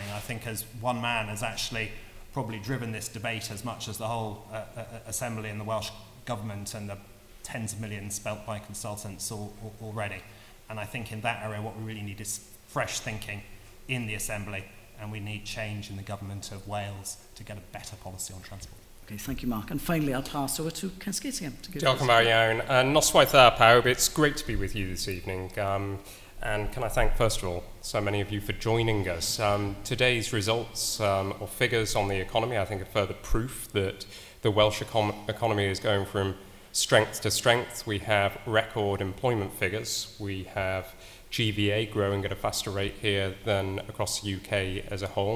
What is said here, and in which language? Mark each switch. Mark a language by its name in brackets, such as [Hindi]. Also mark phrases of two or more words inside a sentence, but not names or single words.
[English] I think as one man has actually probably driven this debate as much as the whole Assembly and the Welsh Government and the tens of millions spent by consultants already. And I think in that area what we really need is fresh thinking in the Assembly, and we need change in the Government of Wales to get a better policy on transport. Okay, thank you, Mark. And finally, I'll pass over to Ken Skates again. [Welsh] Diolch yn fawr iawn. Noswaith dda pawb, [English] it's great to be with you this evening. And can I thank, first of all, so many of you for joining us. Today's results or figures on the economy, I think, are further proof that the Welsh economy is going from strength to strength. We have record employment figures. We have GVA growing at a faster rate here than across the UK as a whole.